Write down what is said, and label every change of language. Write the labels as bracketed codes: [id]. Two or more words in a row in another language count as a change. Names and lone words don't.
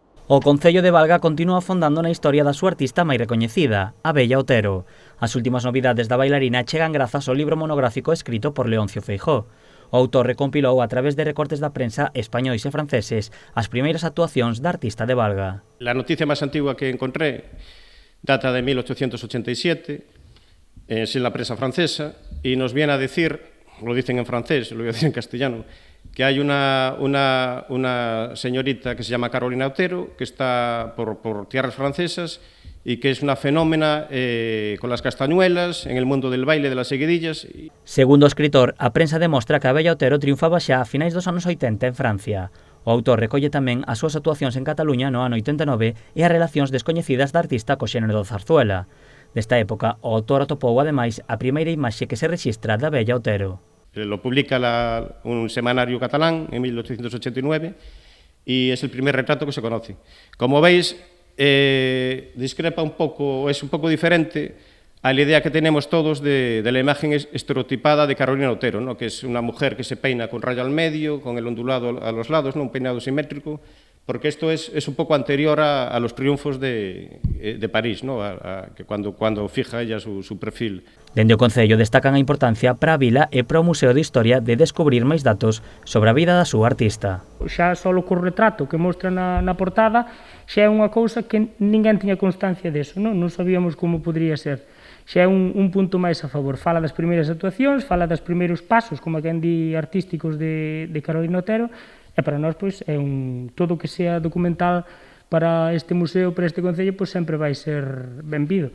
[gl] O Concello de Valga continúa afondando na historia da súa artista máis recoñecida, a Bella Otero. As últimas novidades da bailarina chegan grazas ao libro monográfico escrito por Leoncio Feijóo. O autor recompilou a través de recortes da prensa españois e franceses as primeiras actuacións da artista de Valga. [es] La noticia máis antigua que encontré data de 1887, es en la prensa francesa, y nos viene a decir, lo dicen en francés, lo voy a decir en castellano, que hay una señorita que se llama Carolina Otero, que está por tierras francesas y que es una fenómena con las castañuelas, en el mundo del baile de las seguidillas. [gl] Segundo o escritor, a prensa demostra que a Bella Otero triunfaba xa a finais dos anos 80 en Francia. O autor recolle tamén as súas actuacións en Cataluña no ano 89 e as relacións descoñecidas da artista co xénero da zarzuela. Desta época, o autor atopou ademais a primeira imaxe que se rexistra da Bella Otero. [es] Lo publica un semanario catalán en 1889 y es el primer retrato que se conoce. Como veis, discrepa un poco, es un poco diferente a la idea que tenemos todos de la imagen estereotipada de Carolina Otero, ¿no? Que es una mujer que se peina con raya al medio, con el ondulado a los lados, ¿no? Un peinado simétrico, porque esto es un poco anterior a los triunfos de París, ¿no? Que cuando fija ella su perfil. [gl] Dende o Concello destacan a importancia para a vila e para o Museo de Historia de descubrir máis datos sobre a vida da súa artista. Xa só co retrato que mostra na portada xa é unha cousa que ninguén tiña constancia deso, non sabíamos como podría ser. Xa é un punto máis a favor. Fala das primeiras actuacións, fala dos primeiros pasos, como quen di, artísticos de Carolina Otero, e para nós, pois, é todo o que sea documental para este museo, para este concello, pois sempre vai ser benvido.